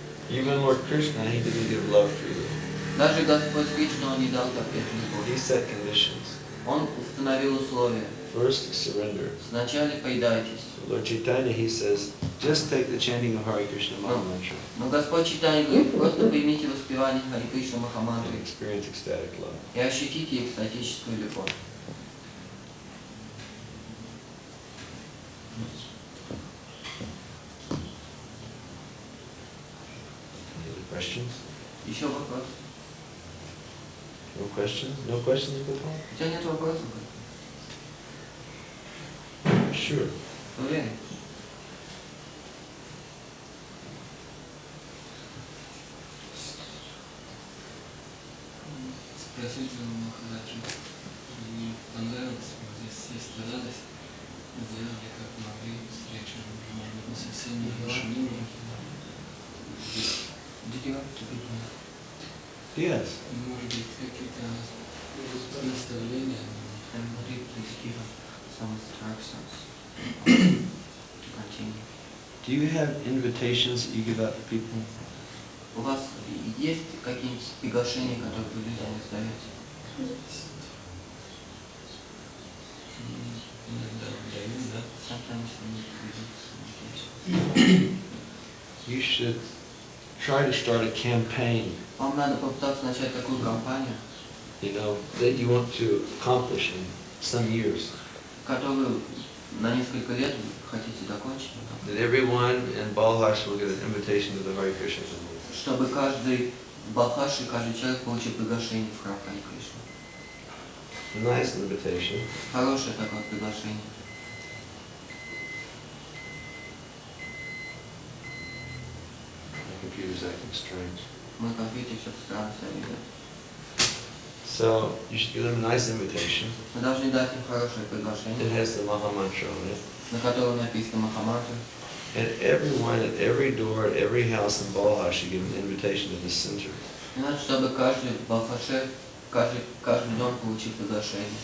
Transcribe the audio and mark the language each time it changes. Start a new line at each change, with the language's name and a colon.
English: Even Lord Krishna, he didn't give love freely.
Russian: Даже Господь Кришна, Он не дал так эту
English: He
Russian: любовь.
English: set conditions.
Russian: Он установил условия.
English: First, surrender.
Russian: Сначала предайтесь.
English: Lord Chaitanya, he says, just take the chanting of Hare Krishna Mahamantra
Russian: Но Господь Чайтанья говорит, просто примите воспевание Хари Кришна Махамантры
English: and experience ecstatic love.
Russian: и ощутите экстатическую любовь.
English: Any other questions?
Russian: Еще вопрос?
English: No questions? No questions, Gopal?
Russian: У тебя нет вопросов?
English: Sure.
Russian: Уверен? Спросить у Махараджа, мне понравилось, вот здесь все старались, сделали как могли, встречу, может быть, не совсем не вашу линию.
English: Did you have to be Yes.
Russian: Может быть, какие-то наставления.
English: And would you please give us some instructions to continue? Do you have invitations that you give out to people?
Russian: У вас есть какие-нибудь приглашения, которые вы людям раздаете? Иногда даю, да.
English: Sometimes we need to do some. You should try to start a campaign,
Russian: Вам надо попытаться начать такую кампанию,
English: you know, that you want to accomplish in some years.
Russian: которую на несколько лет вы хотите закончить,
English: That everyone in Balhash will get an invitation to the Hare Krishna temple.
Russian: чтобы каждый в Балхаше, каждый человек получил приглашение в храм Харе Кришны.
English: A nice invitation.
Russian: Хорошее такое приглашение.
English: My computer's acting strange.
Russian: Мой компьютер все странно себя ведет.
English: So you should give them a nice invitation.
Russian: Мы должны дать им хорошее
English: It
Russian: приглашение,
English: has the Maha Mantra on it.
Russian: на котором написано Махамантра.
English: And everyone at every door, at every house in Balhash should give an invitation to this center.
Russian: И надо, чтобы каждый в Балхаше, каждый дом получил приглашение.